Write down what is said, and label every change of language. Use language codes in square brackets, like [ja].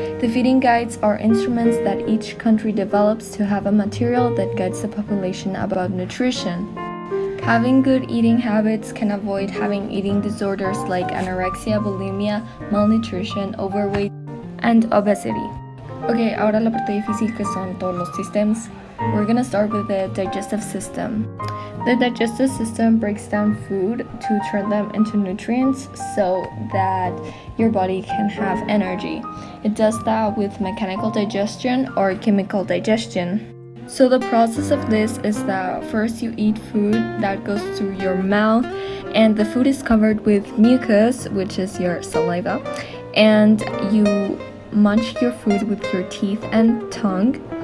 [en] The feeding guides are instruments that each country develops to have a material that guides the population about nutrition. Having good eating habits can avoid having eating disorders like anorexia, bulimia, malnutrition, overweight, and obesity. [es] Okay, ahora la parte difícil que son todos los systems. [en] We're gonna start with the digestive system. The digestive system breaks down food to turn them into nutrients so that your body can have energy. It does that with mechanical digestion or chemical digestion. So the process of this is that first you eat food that goes through your mouth, and the food is covered with mucus, which is your saliva, and you munch your food with your teeth and tongue.